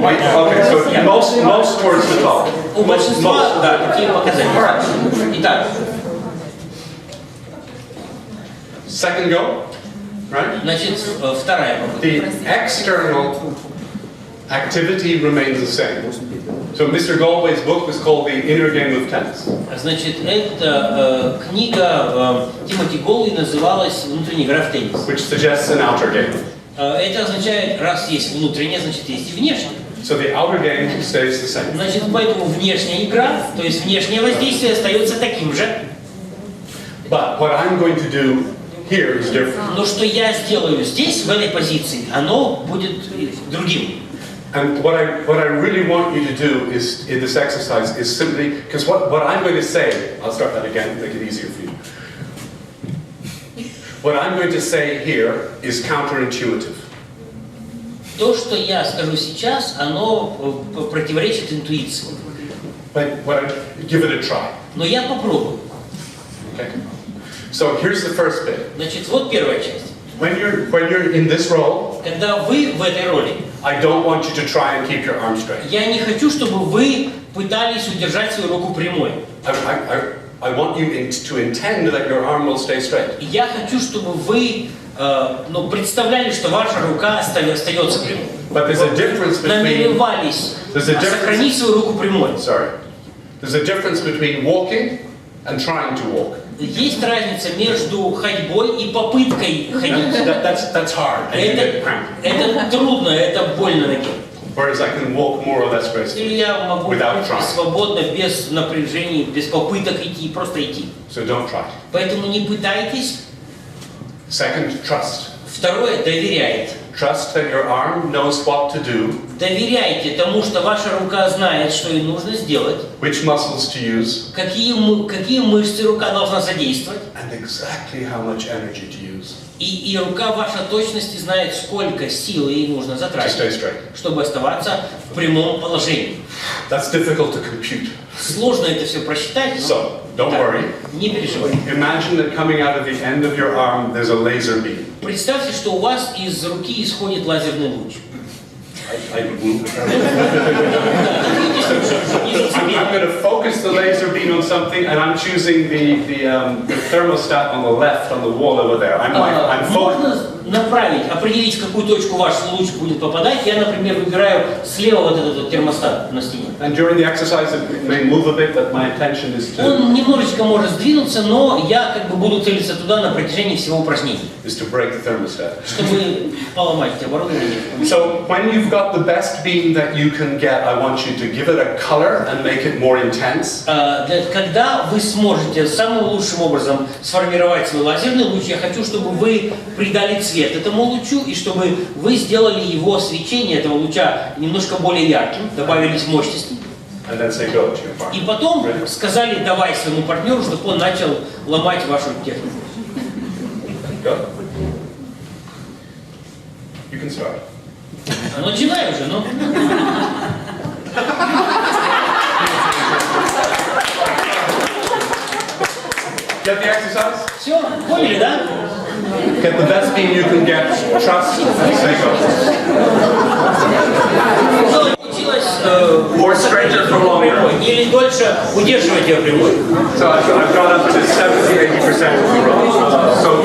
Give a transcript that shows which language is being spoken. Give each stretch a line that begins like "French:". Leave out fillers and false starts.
English: Okay, so most towards the top.
Russian: У большинства, да, такие показатели. Итак.
English: Second go, right?
Russian: Значит, вторая попытка.
English: The external activity remains the same. So Mr. Galway's book was called The Inner Game of Tennis.
Russian: Значит, эта книга Тимоти Голлей называлась «Внутренняя игра в теннис».
English: Which suggests an outer game.
Russian: Это означает, раз есть внутренняя, значит есть и внешняя.
English: So the outer game stays the same.
Russian: Значит, поэтому внешняя игра, то есть внешнее воздействие остается таким же.
English: But what I'm going to do here is different.
Russian: Но что я сделаю здесь, в этой позиции, оно будет другим.
English: And what I really want you to do is in this exercise is simply because what I'm going to say, I'll start that again, make it easier for you. What I'm going to say here is counterintuitive.
Russian: То, что я скажу сейчас, оно противоречит интуиции.
English: But give it a try.
Russian: Но я попробую.
English: Okay. So here's the first bit.
Russian: Значит, вот первая часть.
English: When you're in this role,
Russian: когда вы в этой роли,
English: I don't want you to try and keep your arm straight.
Russian: Я не хочу, чтобы вы пытались удержать свою руку прямой.
English: I want you to intend that your arm will stay straight.
Russian: Я хочу, чтобы вы представляли, что ваша рука остается прямой.
English: But there's a difference between.
Russian: Намеревались сохранить свою руку прямой.
English: Sorry. There's a difference between walking and trying to walk.
Russian: Есть разница между ходьбой и попыткой ходить.
English: That's hard.
Russian: Это трудно, это больно ноге.
English: Whereas I can walk more or less gracefully.
Russian: Или я могу
English: without trying.
Russian: Свободно, без напряжений, без попыток идти, просто идти.
English: So don't try.
Russian: Поэтому не пытайтесь.
English: Second, trust.
Russian: Второе, доверяйте.
English: Trust that your arm knows what to do.
Russian: Доверяйте тому, что ваша рука знает, что ей нужно сделать.
English: Which muscles to use.
Russian: Какие мышцы рука должна задействовать.
English: And exactly how much energy to use.
Russian: И рука ваша точности знает, сколько силы ей нужно затратить, чтобы оставаться в прямом положении.
English: That's difficult to compute.
Russian: Сложно это все просчитать.
English: So, don't worry.
Russian: Не переживайте.
English: Imagine that coming out of the end of your arm, there's a laser beam.
Russian: Представьте, что у вас из руки исходит лазерный луч.
English: I'm going to focus the laser beam on something, and I'm choosing the thermostat on the left on the wall over there. I'm focused.
Russian: направить, определить, в какую точку ваш луч будет попадать, я, например, выбираю слева вот этот вот термостат на стене.
English: And during the exercise it may move a bit, but my intention is to...
Russian: Он немножечко может сдвинуться, но я как бы буду целиться туда на протяжении всего упражнения.
English: Is to break the thermostat.
Russian: Чтобы поломать эти оборудование.
English: So when you've got the best beam that you can get, I want you to give it a color and make it more intense.
Russian: Когда вы сможете самым лучшим образом сформировать свой лазерный луч, я хочу, чтобы вы придали цвет этому лучу и чтобы вы сделали его свечение этого луча немножко более ярким, добавились мощности.
English: And then say go to your partner.
Russian: И потом сказали давай своему партнеру, чтобы он начал ломать вашу технику.
English: Go. You can start.
Russian: Начинай уже, ну.
English: Get the exercise?
Russian: Все, поняли, да?
English: Get the best beam you can get. Trust. Say go.
Russian: Получилось
English: More stranger for longer.
Russian: или дольше удерживать ее прямой.
English: So I've gone up to 70-80% of the road.